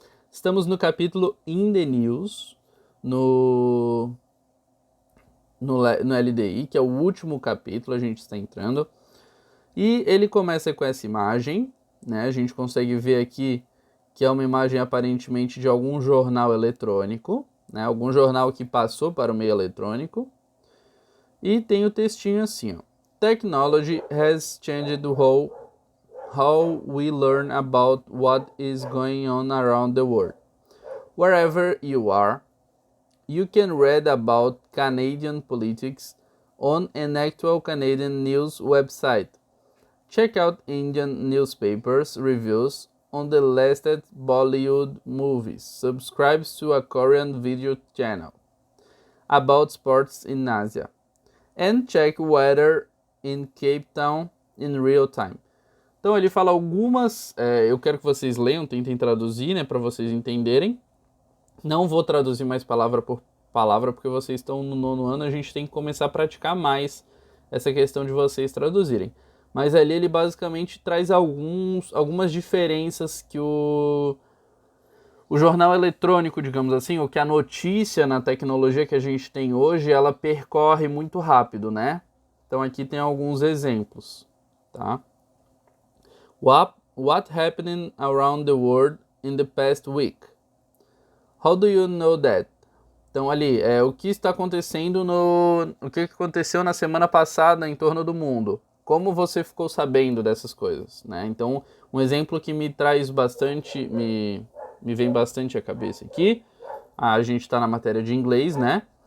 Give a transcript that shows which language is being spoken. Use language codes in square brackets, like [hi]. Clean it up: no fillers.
[pt] Estamos no capítulo In the News, no LDI, que é o último capítulo, a gente está entrando. E ele começa com essa imagem, né? A gente consegue ver aqui que é uma imagem aparentemente de algum jornal eletrônico, né? Algum jornal que passou para o meio eletrônico. E tem o textinho assim, ó. [en] Technology has changed how we learn about what is going on around the world. Wherever you are, you can read about Canadian politics on an actual Canadian news website. Check out Indian newspapers reviews on the latest Bollywood movies. Subscribe to a Korean video channel about sports in Asia. And check weather in Cape Town in real time. [pt] Então ele fala algumas, eu quero que vocês leiam, tentem traduzir, né, para vocês entenderem. Não vou traduzir mais palavra por palavra, porque vocês estão no 9º ano, a gente tem que começar a praticar mais essa questão de vocês traduzirem. Mas ali ele basicamente traz algumas diferenças que o jornal eletrônico, digamos assim, ou que a notícia na tecnologia que a gente tem hoje, ela percorre muito rápido, né? Então aqui tem alguns exemplos, tá? [en] What happened around the world in the past week? How do you know that? [pt] Então ali, o que está acontecendo o que aconteceu na semana passada em torno do mundo? Como você ficou sabendo dessas coisas, né? Então, um exemplo que me traz bastante, me vem bastante à cabeça aqui, a gente está na matéria de inglês, né?